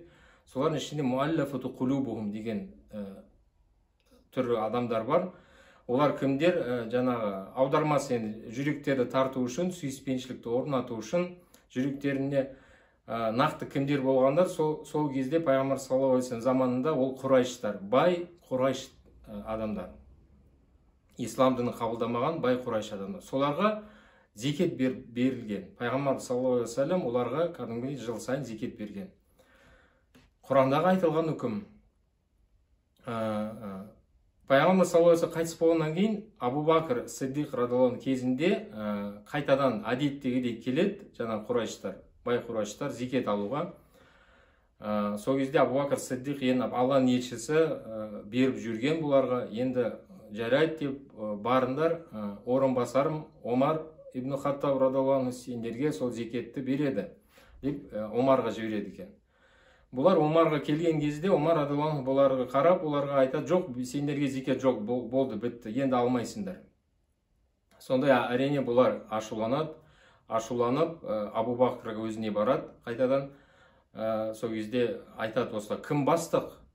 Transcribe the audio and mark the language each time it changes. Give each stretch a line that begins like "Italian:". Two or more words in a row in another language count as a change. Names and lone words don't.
Kazakh: Солардың ішінде
Arabic: المؤلفة قلوبهم
Kazakh: деген түрлі адамдар бар. Олар кімдер? Жаңағы аудармасы енді жүректерді тарту үшін, сүйіспеншілікті орнату үшін жүректеріне нақты кімдер болғандар? Сол кезде Пайғамбар
Arabic: صلى الله عليه وسلم
Kazakh: заманында ол Құрайштар, бай Құрайш адамдар. Ислам дінін қабылдамаған бай Құрайш адамдар. Соларға зекет берілген. Пайғамбар
Arabic: صلى الله عليه وسلم
Kazakh: оларға кәдімгідей жыл сайын зекет берген. Құрандағы айтылған үкім. Пайғамбар
Arabic: صلى الله عليه وسلم
Kazakh: қайтыс болғаннан кейін Абу Бакр Сиддиқ
Arabic: رضي الله عنه
Kazakh: кезінде қайтадан әдеттегідей келеді, жаңа Құрайштар, бай Құрайштар зекет алуға. Сол кезде Абу Бакр Сиддиқ енді Алланың елшісі беріп жүрген бұларға, енді жарайды деп барындар, орынбасарым Омар ибн Хаттаб
Arabic: رضي الله عنه
Kazakh: сендерге сол зекетті береді деп Омарға жібереді екен. Бұлар Омарға келген кезде Омар
Arabic: رضي الله عنه
Kazakh: бұларға қарап, оларға айтады, жоқ, сендерге зекет жоқ, болды, бітті, енді алмайсыңдар. Сондай әрине бұлар ашуланып Абу Бакрға өзіне барады, қайтадан сол кезде айтады, осылай, кім бастық?